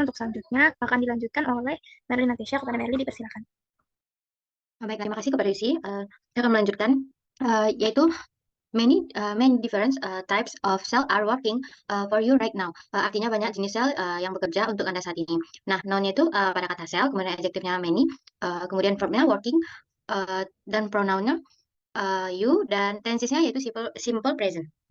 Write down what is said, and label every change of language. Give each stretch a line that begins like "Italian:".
Indonesian: Untuk selanjutnya akan dilanjutkan oleh Merlin Natasha. Kepada Merlin dipersilakan. Baik, terima kasih kepada Lucy. Saya akan melanjutkan, yaitu
English: many different types of cell are working for you right now.
Indonesian: Artinya banyak jenis sel yang bekerja untuk Anda saat ini. Nah, noun-nya itu pada kata sel, kemudian adjektifnya many, kemudian verbnya working, dan pronoun-nya you, dan tensesnya yaitu simple present.